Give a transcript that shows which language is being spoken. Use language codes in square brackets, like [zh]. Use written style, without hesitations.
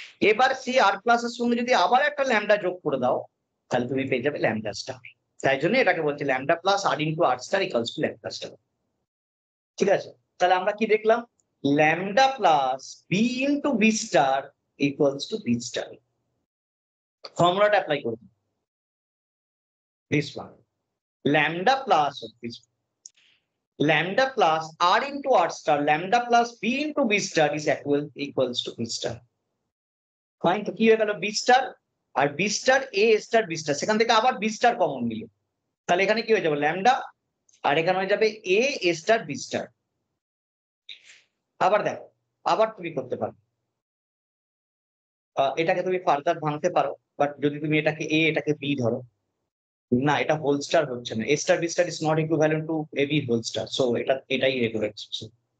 [bn] এবার সেই আর প্লাস এর সঙ্গে যদি আবার একটা ল্যামডা যোগ করে দাও, তাহলে তুমি পেয়ে যাবে ল্যামডা স্টার। তাই জন্য এটাকে বলছে lambda plus আর into আর star equals to lambda star. ঠিক আছে, তাহলে আমরা কি দেখলাম? Lambda plus B into B star equals to B star. [en] ফর্মুলাটা অ্যাপ্লাই করব, this one lambda plus of this lambda plus r into r star lambda plus b into b star is equals to b star. [bn] Fine, তো কি হয়ে গেল? b star আর b star a star b star, সেখান থেকে আবার b star common নিল, তাহলে এখানে কি হয়ে যাবে? ল্যামডা, আর এখানে হয়ে যাবে a star b star। আবার দেখো, আবার তুমি করতে পারো, এটাকে তুমি ফার্দার ভাঙতে পারো, বাট যদি তুমি এটাকে a এটাকে b ধরো, না এটা হোল স্টার হচ্ছে না, এ star B star is not equivalent to A B whole star, so এটাই রেগুলার এক্সপ্রেশন।